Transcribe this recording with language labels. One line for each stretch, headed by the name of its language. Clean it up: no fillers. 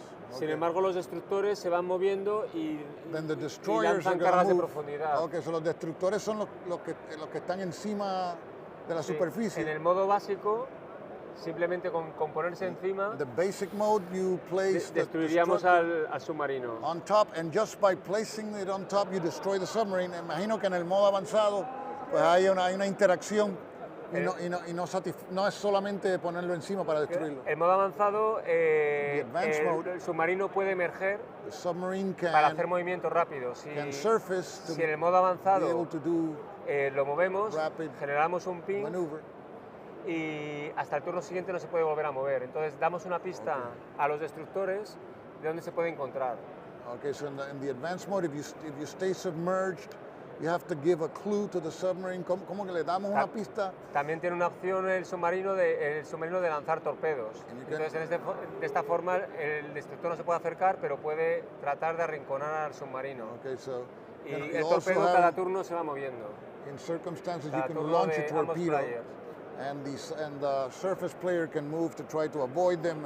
Spanish: Sin embargo, los destructores se van moviendo y lanzan cargas de profundidad.
English: Okay, so
Spanish: los destructores son los que están encima de la superficie. En el modo básico, simplemente con ponerse encima,
English: the basic mode, you place
Spanish: destruiríamos al submarino.
English: On top, and just by placing it on top, you destroy the submarine.
Spanish: Imagino que en el modo avanzado, pues hay una interacción y no es solamente ponerlo encima para destruirlo. El modo avanzado, el submarino puede emerger para hacer movimientos rápidos. Si en el modo avanzado lo movemos, generamos un ping y hasta el turno siguiente no se puede volver a mover. Entonces damos una pista a los destructores de dónde se puede encontrar.
English: Okay, so in the advanced mode, if you stay submerged, you have to give a clue to the submarine.
Spanish: ¿Cómo que le damos una pista? También tiene una opción el submarino de lanzar torpedos. Entonces, de esta forma, el destructor no se puede acercar, pero puede tratar de arrinconar al submarino.
English: Okay, so,
Spanish: y el torpedo cada turno se va moviendo.
English: In circumstances, you can launch a torpedo, and the surface player can move to try to avoid them.